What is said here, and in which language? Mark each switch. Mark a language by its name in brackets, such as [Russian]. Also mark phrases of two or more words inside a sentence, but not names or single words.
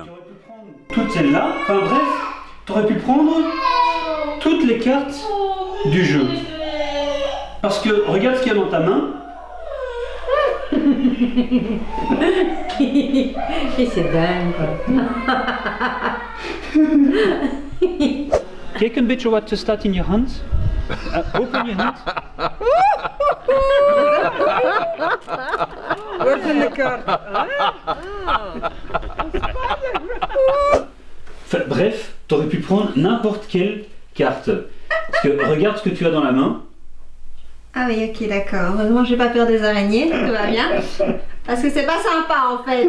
[French] Toutes celles-là, enfin bref, t'aurais pu prendre toutes les cartes du jeu. Parce que regarde ce qu'il y a dans ta main. Et c'est dingue quoi. [Dutch] Kijk een beetje wat er staat in je hand. Open je hand. Open de kaart. [French] Enfin, bref, t'aurais pu prendre n'importe quelle carte. Parce que regarde ce que tu as dans la main. Ah oui, ok, d'accord. Heureusement, j'ai pas peur des araignées, tout va bien. Parce que c'est pas sympa en fait.